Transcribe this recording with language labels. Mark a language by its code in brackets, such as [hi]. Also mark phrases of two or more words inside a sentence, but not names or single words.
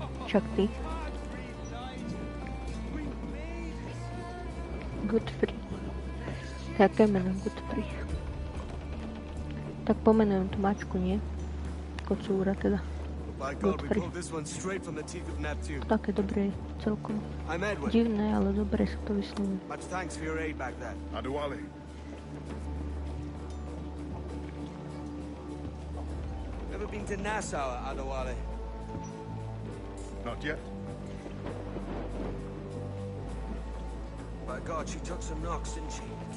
[sk] Však ty. Godfrey. [cs] Jaké jméno Godfrey? [sk] Tak pomenujem tu mačku, nie? Kocúra teda. [en] By God, we Godfrey. pulled this one straight from the teeth of Neptune. [sk] Také dobré celkom. [en] I'm Edward. [sk] Divné, ale dobre sa to vyslovuje. [en] Much thanks for your aid back then. Adewale. Ever been to Nassau, Adewale? Not yet. By God, she took some knocks, didn't she?